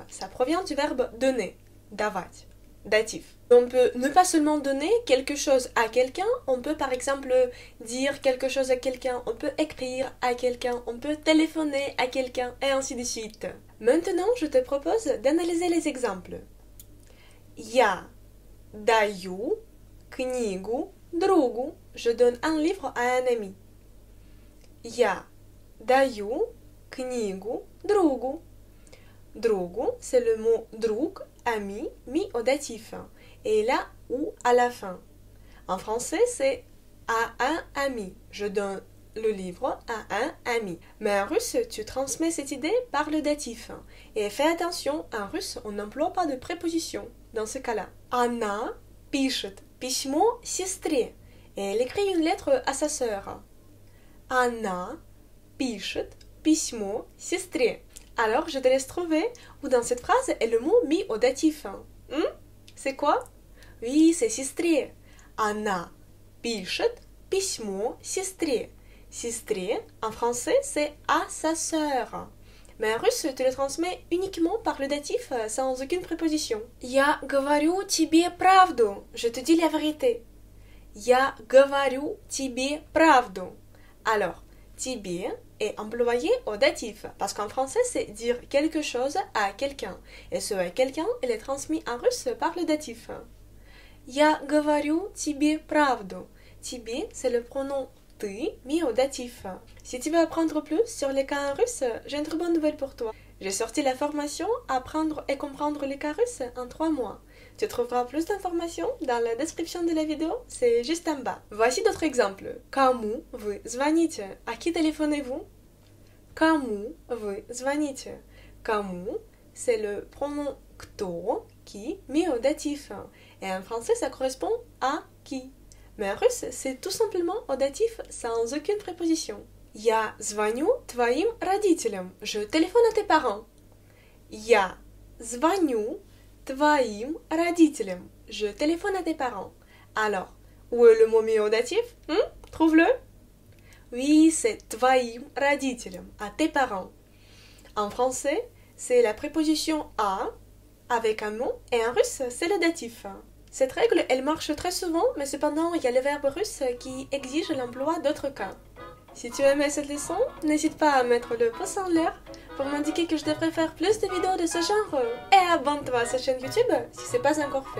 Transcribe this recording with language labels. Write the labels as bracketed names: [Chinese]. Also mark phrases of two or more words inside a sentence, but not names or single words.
[French] Ça provient du verbe donner, давать, datif. On peut ne pas seulement donner quelque chose à quelqu'un, on peut par exemple dire quelque chose à quelqu'un, on peut écrire à quelqu'un, on peut téléphoner à quelqu'un, et ainsi de suite. Maintenant, je te propose d'analyser les exemples. [Russian] Я даю книгу другу. [French] Je donne un livre à un ami. [Russian] Я даю книгу другу. Другу, [French] c'est le mot друг, ami, mis au datif. Et là, ou à la fin. En français, c'est à un ami. Je donne le livre à un ami. Mais en russe, tu transmets cette idée par le datif. Et fais attention, en russe, on n'emploie pas de préposition dans ce cas-là. [Russian] Она пишет письмо сестре. [French] Et elle écrit une lettre à sa sœur. [Russian] Она пишет письмо сестре. [French] Alors, je te laisse trouver où dans cette phrase est le mot mis au datif. C'est quoi? Oui, c'est сестре. [Russian] Она пишет письмо сестре. Сестре, [French] en français, c'est à sa sœur. Mais en russe, tu le transmets uniquement par le datif sans aucune préposition. [Russian] Я говорю тебе правду. [French] Je te dis la vérité. [Russian] Я говорю тебе правду. [French] Alors, тебе est employé au datif, parce qu'en français, c'est dire quelque chose à quelqu'un. Et ce à quelqu'un, il est transmis en russe par le datif. [Russian] Я говорю тебе правду. Тебе, [French] c'est le pronom ты, mis au datif. Si tu veux apprendre plus sur les cas en russe, j'ai une très bonne nouvelle pour toi. J'ai sorti la formation Apprendre et comprendre les cas russes en 3 mois. Tu trouveras plus d'informations dans la description de la vidéo, c'est juste en bas. Voici d'autres exemples. [Russian] Кому вы звоните? [French] À qui téléphonez-vous? [Russian] Кому вы звоните? Кому, [French] c'est le pronom кто, qui, mis au datif. Et en français, ça correspond à qui. Mais en russe, c'est tout simplement au datif sans aucune préposition. [Russian] Я звоню твоим родителям. [French] Je téléphone à tes parents. [Russian] Я звоню твоим родителям. [French] Je téléphone à tes parents. Alors, où est le mot mis au datif? Trouve-le. Oui, c'est [Russian] твоим родителям, [French] à tes parents. En français, c'est la préposition à avec un mot et en russe, c'est le datif. Cette règle, elle marche très souvent, mais cependant, il y a le verbe russe qui exige l'emploi d'autres cas. Si tu aimais cette leçon, n'hésite pas à mettre le pouce en l'air pour m'indiquer que je devrais faire plus de vidéos de ce genre et abonne-toi à cette chaîne YouTube si ce n'est pas encore fait.